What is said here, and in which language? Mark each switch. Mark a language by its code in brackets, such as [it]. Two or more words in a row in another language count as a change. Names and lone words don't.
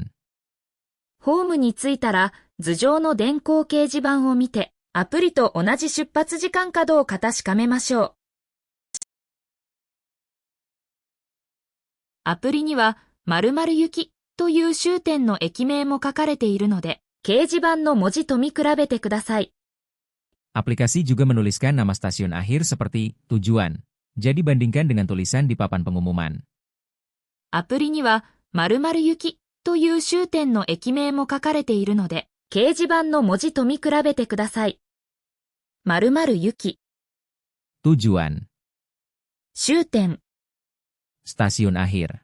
[ja] ホームに着いたら、頭上の電光掲示板を見て、アプリと同じ出発時間かどうか確かめましょう。アプリには、〇〇行きという終点の駅名も書かれているので、掲示板の文字と見比べてください。 [id] Aplikasi juga menuliskan nama stasiun akhir seperti tujuan. Jadi bandingkan dengan tulisan di papan pengumuman. [ja] アプリには、〇〇行きという終点の駅名も書かれているので、掲示板の文字と見比べてください。〇〇行き、 [id] Tujuan. [ja] 終点、 [id] Stasiun akhir.